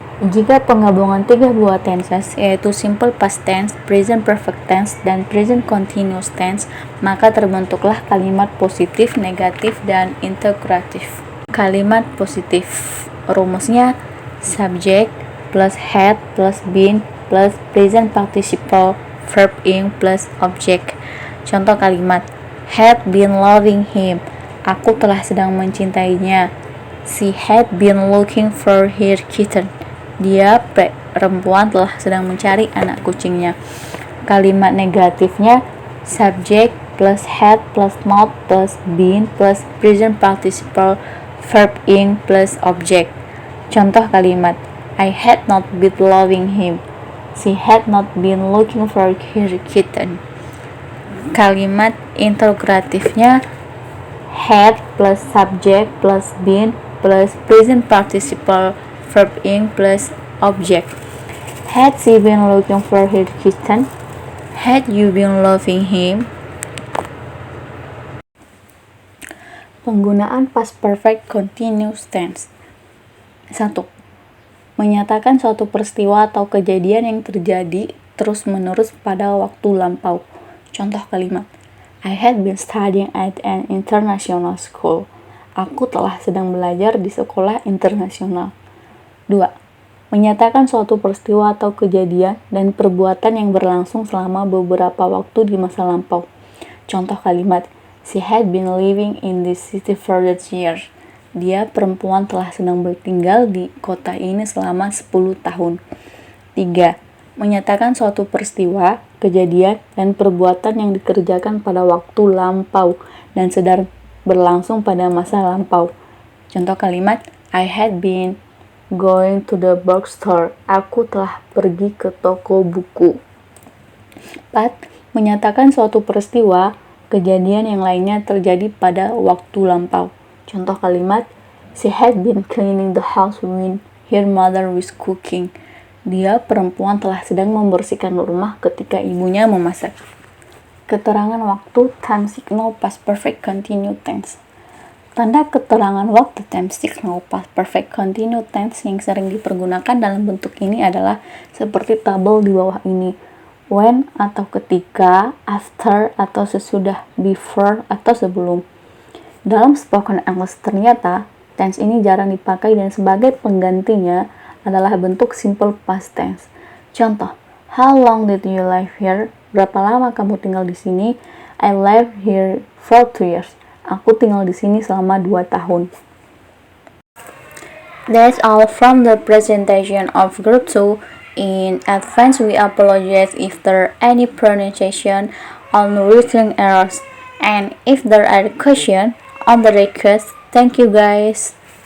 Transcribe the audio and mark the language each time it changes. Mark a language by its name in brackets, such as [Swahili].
[Indonesian] Jika penggabungan tiga buah tenses yaitu simple past tense, present perfect tense, dan present continuous tense, maka terbentuklah kalimat positif, negatif, dan integratif. Kalimat positif rumusnya subject plus had plus been plus present participle verb ing plus object. Contoh kalimat [English] had been loving him. [Indonesian] Aku telah sedang mencintainya. [English] She had been looking for her kitten. [Indonesian] Dia perempuan telah sedang mencari anak kucingnya. Kalimat negatifnya subject plus had plus not plus been plus present participle verb ing plus object. Contoh kalimat [English] I had not been loving him. She had not been looking for her kitten. [Indonesian] Kalimat integratifnya [English] had plus subject plus been plus present participle verb ing plus object. Had she been looking for her kitten? Had you been loving him? [Indonesian] Penggunaan past perfect continuous tense. 1. Menyatakan suatu peristiwa atau kejadian yang terjadi terus-menerus pada waktu lampau. Contoh kalimat [English] I had been studying at an international school. [Indonesian] Aku telah sedang belajar di sekolah internasional. 2. Menyatakan suatu peristiwa atau kejadian dan perbuatan yang berlangsung selama beberapa waktu di masa lampau. Contoh kalimat [English] She had been living in this city for 10 years. [Indonesian] Dia perempuan telah sedang bertinggal di kota ini selama 10 tahun. 3. Menyatakan suatu peristiwa, kejadian, dan perbuatan yang dikerjakan pada waktu lampau dan sedang berlangsung pada masa lampau. Contoh kalimat [English] I had been going to the bookstore. [Indonesian] Aku telah pergi ke toko buku. 4. Menyatakan suatu peristiwa, kejadian yang lainnya terjadi pada waktu lampau. Contoh kalimat [English] She had been cleaning the house when her mother was cooking. [Indonesian] Dia perempuan telah sedang membersihkan rumah ketika ibunya memasak. Keterangan waktu time signal past perfect continuous tense. Tanda keterangan waktu time signal past perfect continuous tense yang sering dipergunakan dalam bentuk ini adalah seperti tabel di bawah ini. When atau ketika, after atau sesudah, before atau sebelum. Dalam spoken English ternyata tense ini jarang dipakai dan sebagai penggantinya adalah bentuk simple past tense. [English] Contoh, how long did you live here? [Indonesian] Berapa lama kamu tinggal di sini? [English] I lived here for 2 years. [Indonesian] Aku tinggal di sini selama 2 tahun. [English] That's all from the presentation of Group 2. In advance, we apologize if there are any pronunciation or written errors. And if there are questions on the request, thank you guys.